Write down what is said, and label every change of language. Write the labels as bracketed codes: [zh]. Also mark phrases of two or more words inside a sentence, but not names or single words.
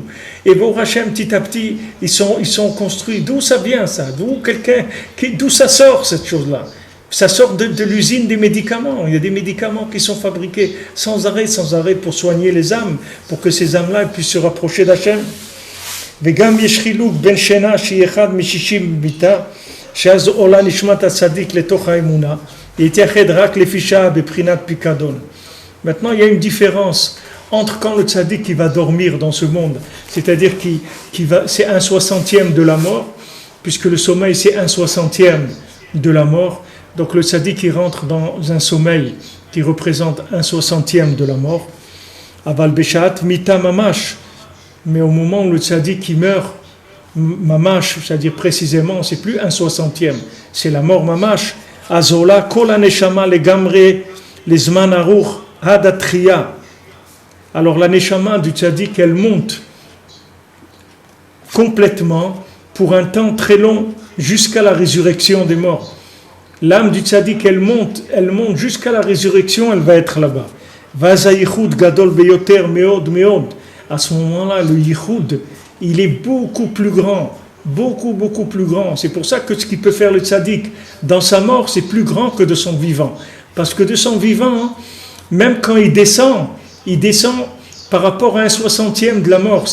[fr] Et [he] ברוך השם, [fr] petit à petit, ils sont construits. D'où ça vient ça? D'où ça sort cette chose-là? Ça sort de l'usine des médicaments. Il y a des médicaments qui sont fabriqués sans arrêt pour soigner les âmes, pour que ces âmes-là puissent se rapprocher d'Hachem. [he] וגם יש חילוק בין שינה שהיא אחד משישים בביתה, שאז עולה נשמת הצדיק לתוך האמונה, יתייחד רק לפי שעה בבחינת פיקדון. [fr] Maintenant, il y a une différence entre quand le tzaddik qui va dormir dans ce monde, c'est-à-dire c'est 1/60e de la mort, puisque le sommeil c'est 1/60e de la mort, donc le tzaddik qui rentre dans un sommeil qui représente 1/60e de la mort, [he] אבל בשעת מיתה ממש, [fr] mais au moment où le tzaddik qui meurt, mamash, c'est-à-dire précisément, c'est plus 1/60e, c'est la mort mamash, [he] אז עולה כל הנשמה לגמרי לזמן ארוך עד התחייה. [fr] Alors la neshama du tzaddik, elle monte complètement pour un temps très long jusqu'à la résurrection des morts. L'âme du tzaddik, elle monte jusqu'à la résurrection, elle va être là-bas. [he] ואז יחוד גדול ביותר מאוד מאוד. [fr] À ce moment-là, le yichud, il est beaucoup plus grand, beaucoup plus grand. C'est pour ça que ce qu'il peut faire le tzaddik dans sa mort, c'est plus grand que de son vivant. Parce que de son vivant, même quand il descend par rapport à 1/60e de la mort.